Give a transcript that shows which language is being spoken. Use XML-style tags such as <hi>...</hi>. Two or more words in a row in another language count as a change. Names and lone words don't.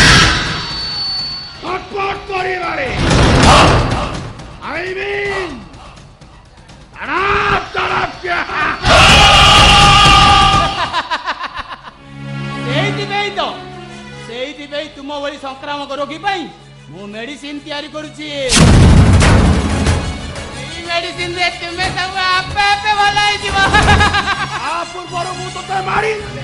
<or>ଛଟପଟ କରି ମାରେ</or> <en>I mean</en> <hi>तड़प तड़प के।</hi> <or>ସେଇଥିପାଇଁ ତୁମ ଭଳି ସଂକ୍ରାମକ ରୋଗୀ ପାଇଁ ମୁଁ ମେଡିସିନ ତିଆରି କରୁଛି। ଏଇ ମେଡିସିନରେ ତୁମେ ସବୁ ଆପେ ଆପେ ଭଲ ହେଇଯିବ। ପୂର୍ବରୁ ମୁଁ ତତେ ମାରି</or>